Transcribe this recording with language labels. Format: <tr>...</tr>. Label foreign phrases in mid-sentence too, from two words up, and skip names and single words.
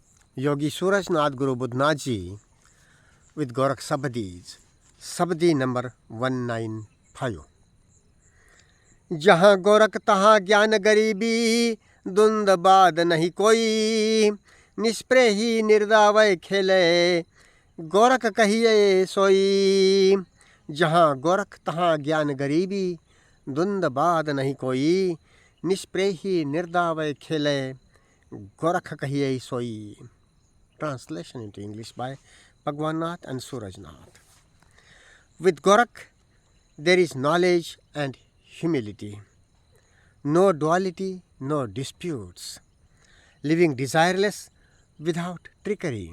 <en>Yogi Surajnath Guru Budhnath Ji with Gorakh Sabdis, Sabdi number 195।</en> <hi>जहाँ गोरख तहाँ ज्ञान गरीबी, दुंद बाद नहीं कोई, निष्प्रे ही निर्दावय खेले, गोरख कहिए सोई। जहाँ गोरख तहाँ ज्ञान गरीबी, दुंद बाद नहीं कोई, निष्प्रे ही निर्दावय खेले, गोरख कहिए सोई।</hi> <en>Translation into English by Bhagwan Nath and Surajnath. With Gorakh there is knowledge and humility, no duality, no disputes, living desireless without trickery.</en>